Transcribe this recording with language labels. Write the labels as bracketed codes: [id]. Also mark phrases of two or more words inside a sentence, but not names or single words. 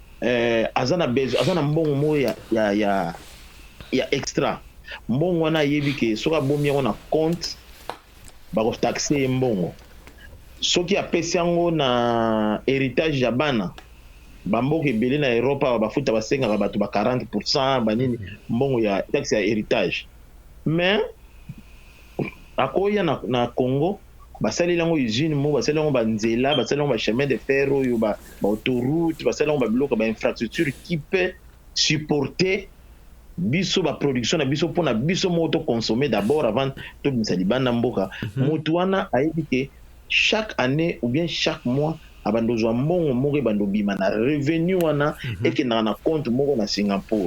[ln] azana mbongo mo ya extra mbongo wana yebi ke soka bomi yango na compte bako taxer mbongo soki apesi yango na héritage ya bana bamboka ebele na Europa bafuta basengaka bato ba 40% banini mbongo [fr] ya taxe ya héritage mais [ln] akoya na Congo basali lango usine mo basali lango banzela basali lango ba [fr] chemin de fer [ln] oyo ba autoroute basali lango ba biloko ba infrastructure [fr] qui peut supporter [ln] biso ba production na biso pona biso mo to consommer [fr] d'abord avant [ln] to bisali bana mboka mutu wana ayebi ke [fr] chaque année ou bien chaque mois [ln] abandozwa mbongo moko bandobima na revenu wana ekendaka na compte moko na Singapour.